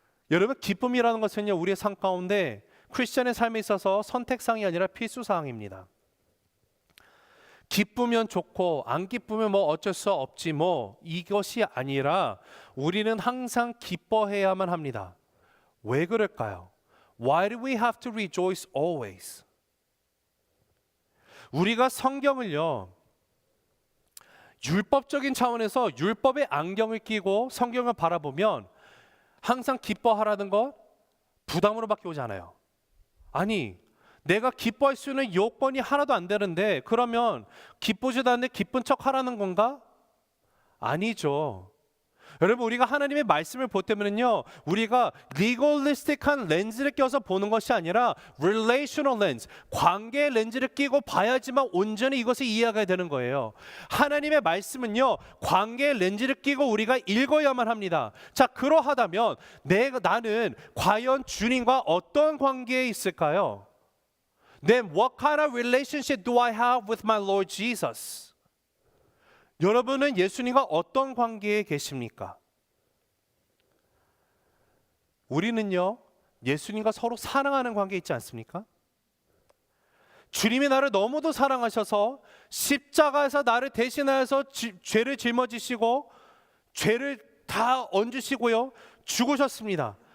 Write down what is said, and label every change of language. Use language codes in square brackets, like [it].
[ko] 여러분, 기쁨이라는 것은요 우리의 삶 가운데 크리스천의 삶에 있어서 선택사항이 아니라 필수사항입니다. 기쁘면 좋고 안 기쁘면 뭐 어쩔 수 없지 뭐 이것이 아니라 우리는 항상 기뻐해야만 합니다. 왜 그럴까요? [en] Why do we have to rejoice always? [ko] 우리가 성경을요 율법적인 차원에서 율법의 안경을 끼고 성경을 바라보면 항상 기뻐하라는 것 부담으로밖에 오지 않아요. 아니, 내가 기뻐할 수 있는 요건이 하나도 안 되는데 그러면 기쁘지도 않는데 기쁜 척 하라는 건가? 아니죠. 여러분, 우리가 하나님의 말씀을 볼 때면요 우리가 리걸리스틱한 렌즈를 껴서 보는 것이 아니라 relational 렌즈, 관계의 렌즈를 끼고 봐야지만 온전히 이것을 이해하게 되는 거예요. 하나님의 말씀은요 관계의 렌즈를 끼고 우리가 읽어야만 합니다. 자, 그러하다면 나는 과연 주님과 어떤 관계에 있을까요? [en] Then what kind of relationship do I have with my Lord Jesus? [ko] 여러분은 예수님과 어떤 관계에 계십니까? 우리는요 예수님과 서로 사랑하는 관계에 있지 않습니까? 주님이 나를 너무도 사랑하셔서 십자가에서 나를 대신하여서 죄를 짊어지시고 죄를 다 얹으시고요 죽으셨습니다.